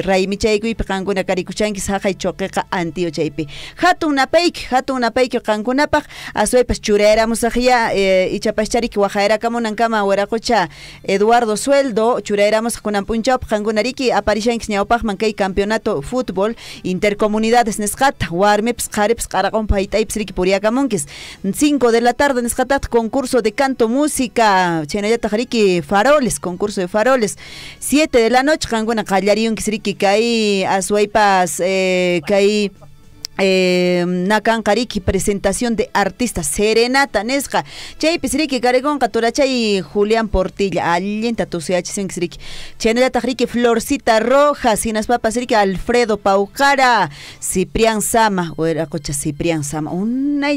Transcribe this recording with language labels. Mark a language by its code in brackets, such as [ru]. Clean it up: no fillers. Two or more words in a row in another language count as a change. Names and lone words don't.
[qu] raymichaykuypi qankuna karikushankis haqay Choqueqa Antío chaypi hatun napayki qankunapaq aswaypas churayramusaqya ichapaschá riki waqayrakamunankama wiraqucha Eduardo Sueldo churayramusaq kunan punchawpaq qankuna riki aparishankis ñawpaqman kay [es] campeonato fútbol intercomunidades [qu] nisqata warmipas qharipas qaraqunpa hayt'aypis riki puriyakamunkis [es] 5 de la tarde [qu] nisqataq [es] concurso de canto música [qu] chaynallataq riki [es] faroles concurso de faroles 7 de la noche [qu] qankuna qallariyunkis riki kay aswaypas kay nakanqariki [es] presentación de artistas serenata [qu] nisqa chaypis riki karikunqa turachay Julián Portilla allinta tusuyachisunkish riki chaynallataq riki Florcita Rojas hinaspapas riki Alfredo Paucara Ciprián Sama wiraqucha Ciprián Sama unay